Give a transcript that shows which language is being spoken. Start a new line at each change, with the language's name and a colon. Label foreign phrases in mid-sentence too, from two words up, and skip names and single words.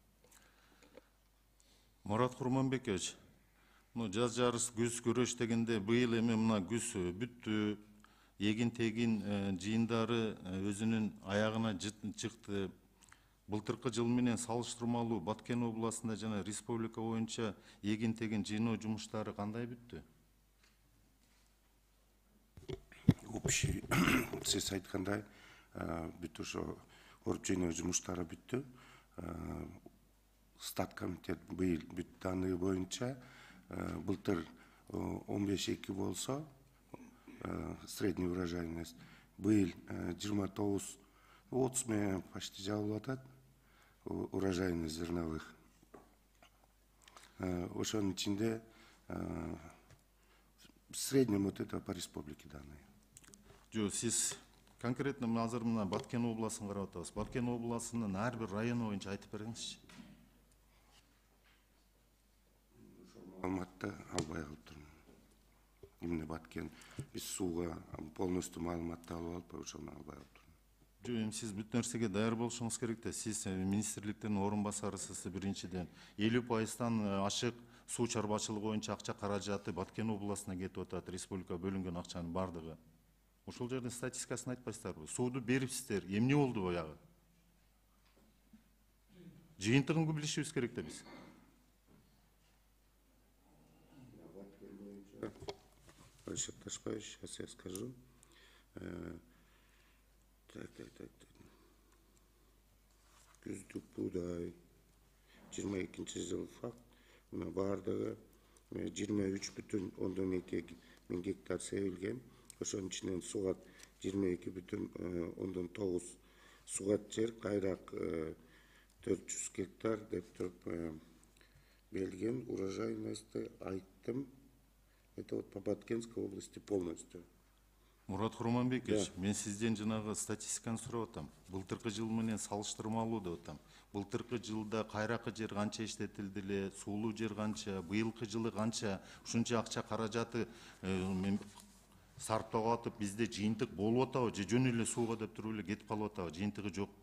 Kyrgyz: Мурат Курманбекович, жаз жарыс күз күрөш дегенде быйыл эми мына күз бүттү, эгин тегин жыйындары өзүнүн аягына чыкты. Былтыркы жыл менен салыштырмалуу Баткен областында жана республика боюнча эгин тегин жыйноо жумуштары кандай бүттү?
Russian: Общий,
Kyrgyz: сиз айткандай, бүт ошо оруп жыйноо жумуштары бүттү. Стат комитет быйыл бүт данные боюнча былтыр 15-2 болсо
Russian: средний урожайность,
Kyrgyz: быйыл 29-30 менен почти жабылып атат
Russian: урожайность зерновых.
Kyrgyz: Ошонун ичинде
Russian: в среднем вот это по республике данные.
Kyrgyz: Жок, сиз конкретно азыр мына Баткен областын карап атабыз. Баткен областынын ар бир району боюнча айтып бериңизчи. Маалыматты албай калыптырмын. Именно Баткен биз сууга полностью маалыматты алып алып, ошону албай калыптырмын. Жок, эми сиз бүт нерсеге даяр болушуңуз керек да. Сиз министрликтин орун басарысыз биринчиден 50%-тан ашык суу чарбачылыгы боюнча акча каражаты Баткен областына кетип атат, республика бөлүнгөн акчанын бардыгы. Ошол жердин статистикасын айтпайсыздарбы? Сууду берипсиздер, эмне болду баягы? Жыйынтыгын билишибиз керек да биз.
Russian: Большой Ташпаевич, сейчас я скажу. Так.
Kyrgyz: Күздүк буудай 22 жыл факт. Бардыгы 23,2 миң гектар себилген. Ошонун ичинен сугат 22,9 сугат жер, кайрак 400 гектар деп туруп берилген. Урожайностьты айттым.
Russian: Это вот по Баткенской области полностью.
Kyrgyz: Мурат Курманбекович, мен сизден жанагы статистиканы сурап атам. Былтыркы жыл менен салыштырмалуу деп атам. Былтыркы жылда кайракы жер канча иштетилди эле, суулуу жер канча, быйылкы жылы канча, ушунча акча каражаты сарптап атып, бизде жыйынтык болуп атабы, же жөн эле сууга деп туруп эле кетип калып атабы, жыйынтыгы жокпу?